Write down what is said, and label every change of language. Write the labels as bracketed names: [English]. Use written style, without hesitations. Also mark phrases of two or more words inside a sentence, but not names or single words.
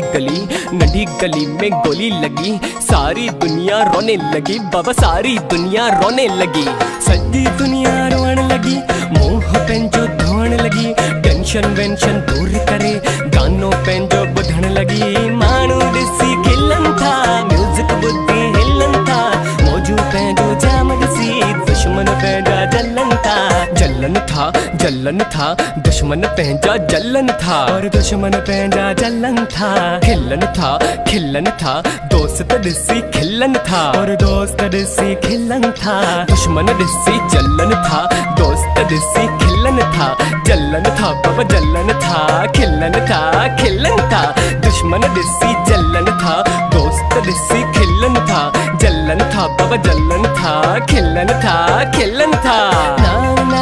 [Hindi] गली में गोली लगी सारी दुनिया रोने लगी बाबा सारी दुनिया रोने लगी सजी दुनिया रोने लगी [Sindhi] मोह पंहिंजो धोण लगी टेंशन वेंशन दूर करे गानो पंहिंजो ॿुधण लगी माण्हू ॾिसी खिलन था म्यूजिक ॿुधी हिलन था मौजू पंहिंजो जाम ॾिसी दुश्मन पंहिंजा जलन था दुश्मन पंहिंजा जलन था और दुश्मन पंहिंजा जलन था खिलन था दोस्त ॾिसी खिलन था और दोस्त ॾिसी खिलन था दुश्मन ॾिसी जलन था दोस्त ॾिसी खिलन था जलन था बाबा जलन था खिलन था दुश्मन ॾिसी जलन था दोस्त ॾिसी खिलन था जलन था बाबा जलन था खिलन था